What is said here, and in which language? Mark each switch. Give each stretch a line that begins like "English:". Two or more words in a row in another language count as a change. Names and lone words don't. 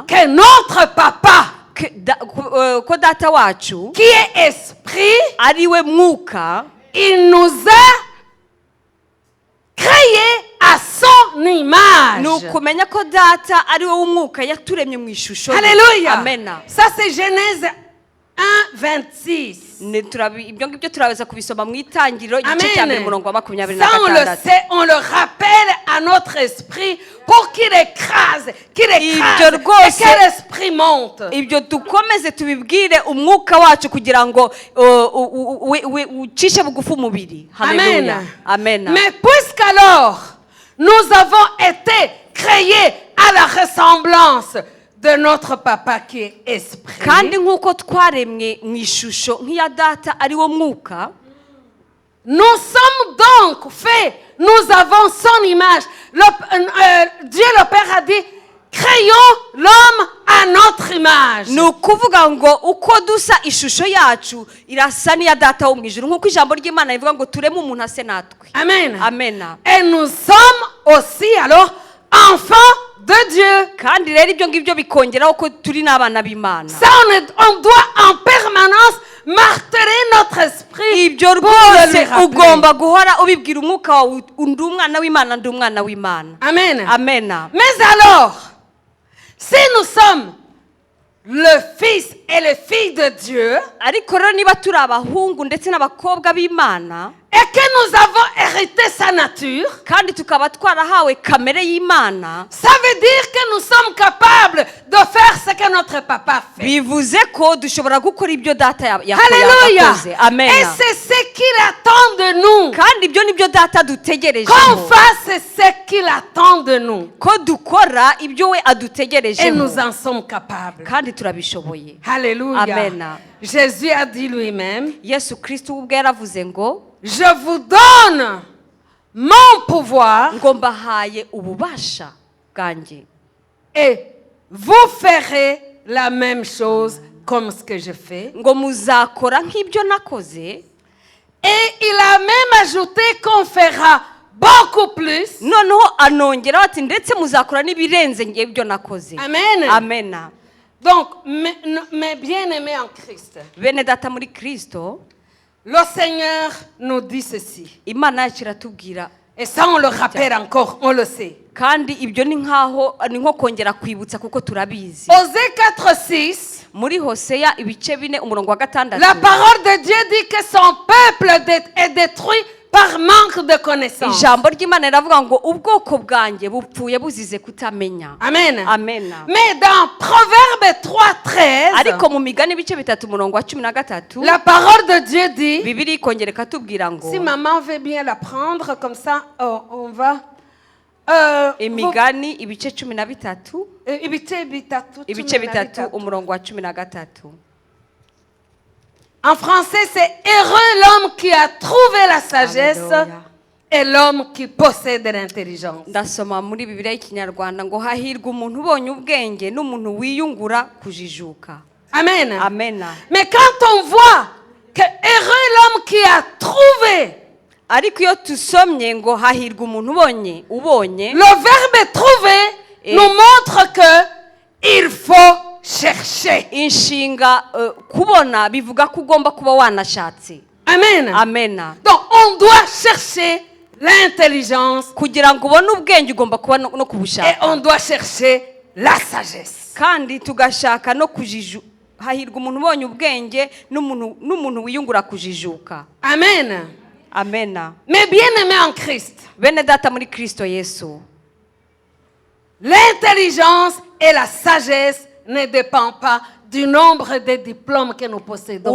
French: que notre papa
Kinyarwanda: ko data wacu
French: qui est esprit,
Kinyarwanda: ariwe mwuka,
French: il nous a créé à son image.
Kinyarwanda: ni ukumenya ko data ariwe w'umwuka yaturemye mu ishusho. Alléluia. Amen.
French: Ça c'est Genèse 1:26.
Kinyarwanda: Ibyo ngibyo turaza kubisoma mu itangiriro igice cya mbere umurongo wa 26.
French: Ça on le sait, on le rappelle à notre esprit pour qu'il écrase et que l'esprit monte.
Kinyarwanda: Ibyo dukomeze tubibwire umwuka wacu kugira ngo ucishe bugufi umubiri. Haleluya. Amen.
French: Mais puisqu'alors nous avons été créés à la ressemblance de notre papa qui est esprit.
Kinyarwanda: Kandi nkuko twaremwe mu ishusho nk'iya data ari wo mwuka,
French: nous sommes donc faits, nous avons son image. Dieu le Père a dit, créons l'homme à notre image.
Kinyarwanda: Ni ukuvuga ngo uko dusa ishusho yacu irasa n'iya data wo mu ijuru, nkuko ijambo ry'Imana rivuga ngo tureme umuntu ase natwe. Amen. Amen.
French: Et nous sommes aussi alors enfants de Dieu.
Kinyarwanda: Kandi rero ibyo ngibyo bikongeraho ko turi n'abana b'Imana.
French: Ça on doit en permanence marteler notre esprit.
Kinyarwanda: Ibyo rwose ugomba guhora ubibwira umwuka wawe, undi umwana w'Imana, ndi umwana w'Imana. Amen. Amen.
French: Mais alors, si nous sommes le fils et les filles de Dieu,
Kinyarwanda: ariko rero niba turi abahungu ndetse n'abakobwa b'Imana,
French: et que nous avons hérité sa nature,
Kinyarwanda: kandi tukaba twarahawe kamere y'Imana,
French: ça veut dire que nous sommes capables de faire ce que notre papa fait.
Kinyarwanda: bivuze ko dushobora gukora ibyo data Alléluia. yakoze. Amen.
French: Et c'est ce qu'il attend de nous.
Kinyarwanda: Kandi ibyo nibyo data dutegerejeho.
French: Qu'on fasse ce qu'il attend de nous.
Kinyarwanda: Ko dukora ibyo we
French: Et
Kinyarwanda: adutegerejeho.
French: nous en sommes capables.
Kinyarwanda: Kandi turabishoboye. Alléluia. Amen.
French: Jésus a dit lui-même,
Kinyarwanda: Yesu Kristo ubwe yaravuze ngo,
French: je vous donne mon pouvoir
Kinyarwanda: ngo mbahaye ububasha bwanjye,
French: et vous ferez la même chose comme ce que je fais.
Kinyarwanda: ngo muzakora nk'ibyo nakoze.
French: Et il a même ajouté qu'on fera beaucoup plus.
Kinyarwanda: Noneho anongeraho ati ndetse muzakora n'ibirenze ngiye ibyo nakoze. Amen. Amen.
French: Donc, mes bien-aimés en Christ,
Kinyarwanda: Bene data muri Kristo,
French: le Seigneur nous dit ceci.
Kinyarwanda: Imana yacu iratubwira,
French: Et ça, on le rappelle encore, on le sait.
Kinyarwanda: kandi ibyo ni nko kongera kwibutsa kuko turabizi.
French: Osée 4:6,
Kinyarwanda: Muri Hoseya ibice 4 umurongo wa 6,
French: la parole de Dieu dit que son peuple est détruit par manque de connaissance.
Kinyarwanda: ijambo ry'Imana riravuga ngo ubwoko bwanjye bupfuye buzize kutamenya. Amen. Amen.
French: Mais dans Proverbe 3:13,
Kinyarwanda: Ariko mu migani ibice 3 umurongo wa 13,
French: la parole de Dieu dit,
Kinyarwanda: Bibiliya ikongera ikatubwira ngo,
French: si maman veut bien la prendre comme ça, on va...
Kinyarwanda: imigani ibice 13 ibice 3 umurongo wa 13.
French: En français, c'est heureux l'homme qui a trouvé la sagesse Alléluia. est l'homme qui possède l'intelligence.
Kinyarwanda: ndasoma muri bibiliya y'ikinyarwanda ngo hahirwa umuntu ubonye ubwenge n'umuntu wiyungura kujijuka. Amen. Amen.
French: Mais quand on voit que heureux l'homme qui a trouvé,
Kinyarwanda: ariko iyo tusomye ngo hahirwa umuntu ubonye
French: le verbe trouver nous montre que il faut chercher.
Kinyarwanda: inshinga kubona bivuga ko ugomba kuba wanashatse. Amen. Amen.
French: Donc on doit chercher l'intelligence
Kinyarwanda: kugira ngo ubone ubwenge ugomba kuba no
French: et on
Kinyarwanda: kubushaka,
French: doit chercher la sagesse.
Kinyarwanda: kandi tugashaka no hahirwa umuntu ubonye ubwenge n'umuntu wiyungura kujijuka. Amen. Amen.
French: Mais bien aimé en Christ,
Kinyarwanda: bene data muri Kristo Yesu,
French: l'intelligence et la sagesse ne dépendent pas du nombre de diplômes que nous possédons.